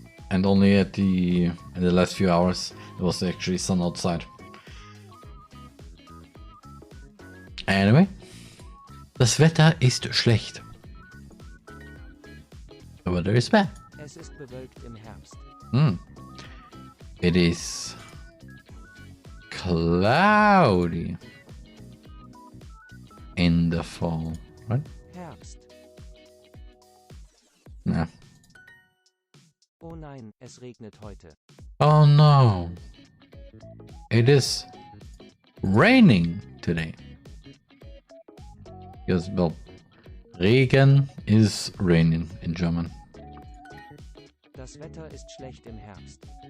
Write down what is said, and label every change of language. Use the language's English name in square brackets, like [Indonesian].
[English] and only at the in the last few hours there was actually sun outside. [German] Anyway, das Wetter ist schlecht. [English] The weather is bad. [German] Es ist bewölkt im Herbst. [English] It is cloudy in the fall, right? [German] Herbst. Nah. Oh nein, es regnet heute. [English] Oh no. It is raining today. Yes, well, Regen is raining in German. [German] Das Wetter ist schlecht im Herbst.